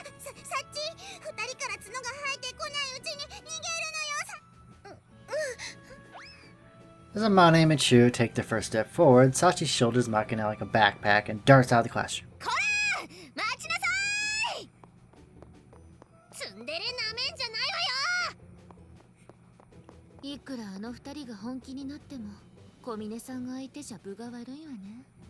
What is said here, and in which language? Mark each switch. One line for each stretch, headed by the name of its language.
Japanese: わわ、さっち、二人から角が生えてこないうちに逃げるのよさ。
English: As Amane and Michiru take their first step forward, Sachi shoulders Machina like a backpack and darts out of the classroom.
Japanese: こら！待ちなさい！ツンデレなめんじゃないわよ！いくらあの二人が本気になっても、小峰さんが相手じゃ分が悪いわね。